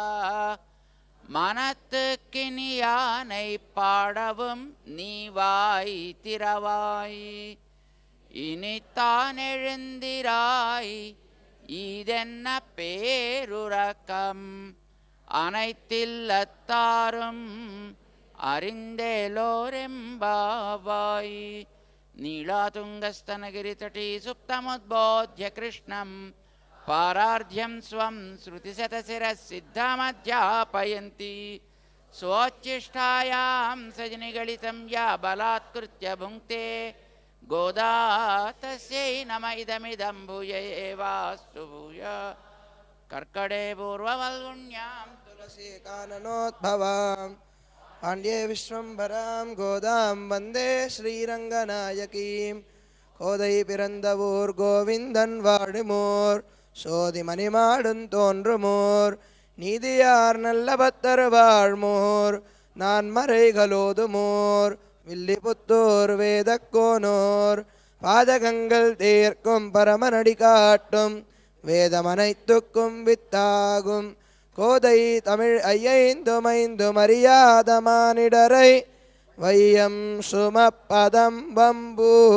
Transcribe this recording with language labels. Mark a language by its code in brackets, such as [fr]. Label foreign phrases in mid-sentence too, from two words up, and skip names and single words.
[ta] மனத்துக்கினியானை பாடவும் நீவாய் திறவாய் இனித்தான் எழுந்திராய் இதென்ன பேருறக்கம் அனைத்தில்லத்தாரும் அறிந்தேலோரெம்பாவாய் [sa] नीलातुङ्गस्तनगिरितटी सुप्तमुद्बोध्य कृष्णम् पारार्ध्यं स्वं श्रुतिशतशिरः सिद्धामध्यापयन्ति स्वोच्छिष्टायां सजनिगलितं या बलात्कृत्य भुङ्क्ते गोदा तस्यै नम इदमिदं भूय एवास्तु भूय कर्कटे पूर्ववल्गुण्यां तुलसी काननोद्भवां पाण्ड्ये विश्वम्भरां गोदां वन्दे श्रीरङ्गनायकीं [ta] கோதை பிறந்தவூர் கோவிந்தன் வாடுமோர் சோதி மணிமாடும் தோன்றுமோர் நீதியார் நல்ல பத்தர் வாழ்மோர் நான் மறைகளோதுமோர் வில்லிபுத்தூர் வேதக்கோனோர் பாதகங்கள் தீர்க்கும் பரமனடி காட்டும் வேதமனைத்துக்கும் வித்தாகும் கோதை தமிழ் ஐயைந்துமைந்தும் அறியாத மானிடரை வையம் சுமப்பதம் வம்பு.